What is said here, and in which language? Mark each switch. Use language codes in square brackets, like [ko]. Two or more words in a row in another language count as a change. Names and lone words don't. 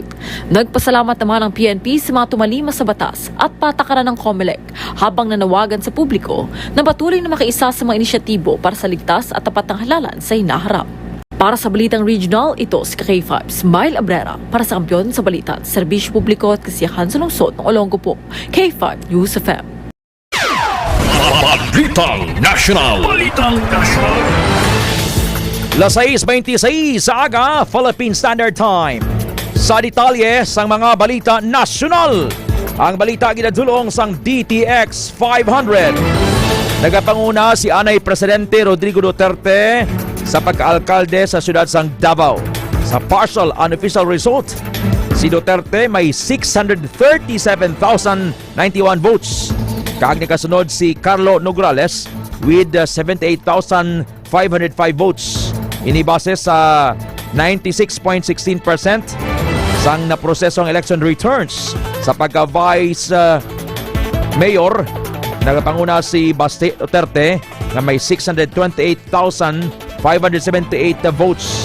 [tl] Nagpasalamat naman ang PNP sa mga tumalima sa batas at patakaran ng COMELEC habang nanawagan sa publiko na patuloy na makiisa sa mga inisyatibo para sa ligtas at tapat ng halalan sa hinaharap. Para sa Balitang Regional, ito si K5 Smile Abrera para sa Kampyon sa Balita, Serbisyo Publiko at Kasiyahan sa Lungsod ng Olongapo. K5 News FM. Balitang National. Balitang National. [hil] Las 6:26 sa aga, Philippine Standard Time. Sa detalye sang mga balita nasyonal, ang balita ginadulong sang DTX 500. Nagapanguna si Anay Presidente Rodrigo Duterte sa pagkaalkalde sa siyudad sang Davao. Sa [en] partial unofficial result, [hil] si Duterte may 637,091 votes. Kaag nakasunod si Carlo Nograles [en] with 78,505 votes. [hil] Inibase sa 96.16% sang naprosesong [en] election returns. [hil] Sa pagka-vice mayor, nagapanguna si Baste Duterte na may 628,578 votes.